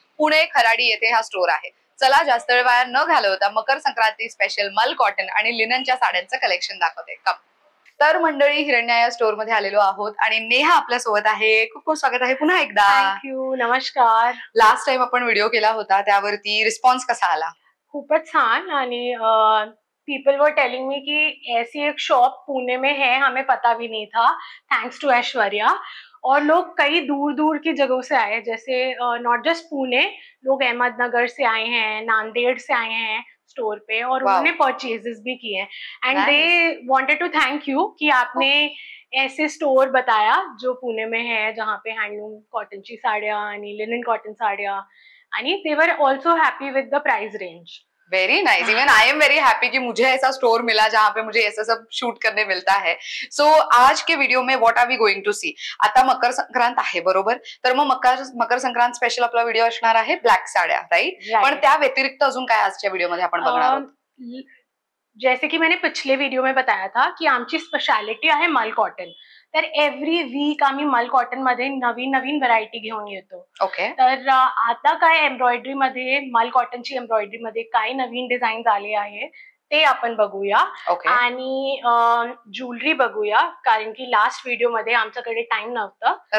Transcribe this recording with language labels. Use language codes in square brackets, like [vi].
[mr] पुणे खराडी येथे हा स्टोअर आहे. चला जास्त वेळ वाया न घालवता मकर संक्रांती स्पेशल मल कॉटन आणि लिननच्या साड्यांचं कलेक्शन दाखवते. तर मंडळी, हिरण्या या स्टोअर मध्ये आलेलो आहोत आणि नेहा आपल्या सोबत आहे. खूप खूप स्वागत आहे पुन्हा एकदा. थँक्यू. नमस्कार. लास्ट टाइम आपण व्हिडिओ केला होता त्यावरती रिस्पॉन्स कसा आला? खूपच छान. [hi] आणि [en] people were telling me [hi] कि ऐसी एक शॉप पुणे में है, हमें पता भी नहीं था, थैंक्स टू ऐश्वर्या. और लोग कई दूर दूर की जगहों से आए, जैसे [en] not just [hi] पुणे, लोग अहमदनगर से आए हैं, नांदेड़ से आए हैं स्टोर पे, और उन्होंने परचेजेस भी किए हैं. [en] and they wanted to thank you [hi] कि आपने ऐसे स्टोर बताया जो पुणे में है, जहाँ पे हैंडलूम [mr] कॉटनची साड्या आणि लिनन कॉटन साड्या, आणि [en] They are also happy with the price range. Very nice. Even I am very happy [hi] कि मुझे ऐसा स्टोर मिला जहाँ पे मुझे ऐसा सब शूट करने मिलता है. सो आज के वीडियो में [en] What are we going to see. [mr] आता मकर संक्रांत आहे बरोबर, तर मग मकर संक्रांत स्पेशल आपला व्हिडिओ असणार आहे ब्लॅक साड्या, राईट? पण त्या व्यतिरिक्त अजून काय आजच्या व्हिडिओ मध्ये आपण बघणार आहोत? [hi] जैसे कि मैंने पिछले वीडियो में बताया था कि [mr] आमची स्पेशालिटी आहे मल कॉटन. तर [en] every week [mr] आम्ही मल कॉटन मध्ये नवीन नवीन व्हरायटी घेऊन येतो. ओके. तर आता काय एम्ब्रॉयडरी मध्ये, मल कॉटनची एम्ब्रॉयडरी मध्ये काय नवीन डिझाईन आले आहे ते आपण बघूया. आणि ज्वेलरी बघूया, कारण की लास्ट व्हिडिओ मध्ये आमच्याकडे टाइम नव्हतं.